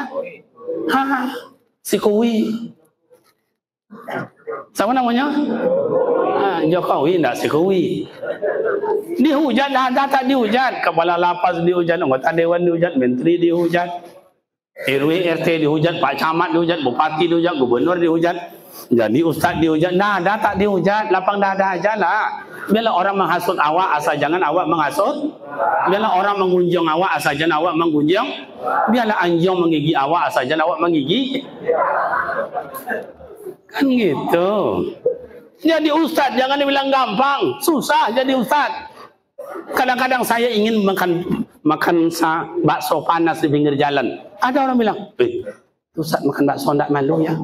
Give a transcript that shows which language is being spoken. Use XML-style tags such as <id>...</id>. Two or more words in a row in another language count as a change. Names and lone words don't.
<id>Si Kowi. Siapa namanya? Jokowi, enggak Jokowi. Dihujat, tak dihujat. Kepala lapas dihujat, anggota dewan dihujat, menteri dihujat, RW RT dihujat, Pak Camat dihujat, Bupati dihujat, gubernur dihujat. Jadi ustaz dihujat, tak dihujat, lapang dada aja lah. Bila orang menghasut awak, asal jangan awak menghasut. Bila orang mengunjung awak, asal jangan awak mengunjung. Bila anjing menggigit awak, asal jangan awak menggigit. Kan gitu. Jadi ustaz jangan dibilang gampang, susah jadi ustaz. Kadang-kadang saya ingin makan bakso panas di pinggir jalan. Ada orang bilang, ustaz makan bakso tidak malu ya?</id>